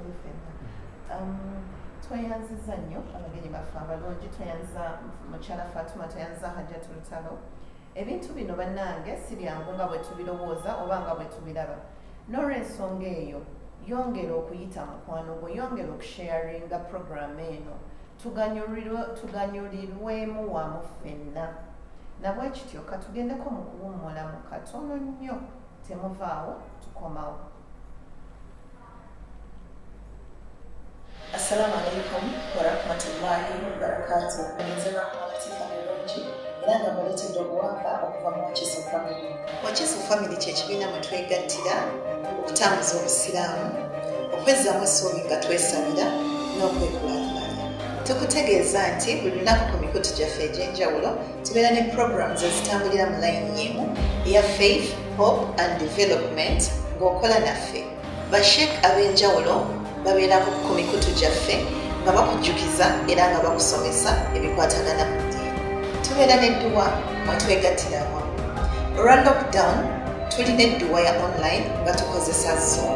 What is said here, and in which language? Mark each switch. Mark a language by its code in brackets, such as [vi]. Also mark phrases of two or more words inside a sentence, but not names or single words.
[lg] tweyanziza nnyo abagenyi baffe abalungi tweyanza mukyala Fatuma tweyanza Hajjat Lutalo ebintu bino bannange si byangu nga bwe tubirowooza oba nga bwe tubiraba n'olw'ensonga eyo yongera okuyita mukwano gwe yongera okusharinga programu eno tuganyulirwemu wamu ffenna nabwe kityo katugendeko mu kuwummula mu katono nnyo temuvaawo tukomawo. [ar] السلام عليكم ورحمة الله وبركاته. [lg] Nzera Latifah Mulungi era nga mbaletedde obuwanga okuva mu Wakiso Family. Wakiso Family kye kibiina mwe twegattira okutambuza obusiraamu, okwezzaamu essuubi nga twesabira n'okwekulaakulanya. Tukutegeeza nti buli lunaku ku mikutu gyaffe egy'enjawulo tubeera ne programs ezitambulira mu layini y'emu eya [en] faith, hope and development [lg] ng'okola naffe. Basheek ab'enjawulo babeerako ku mikutu gyaffe nga bakujjukiza era nga bakusomesa ebikwatagana ku ddiini. Tubeera n'edduwa mwe twegattira awamu. Olwa lockdown tulina edduwa ya online nga tukozesa Zoom.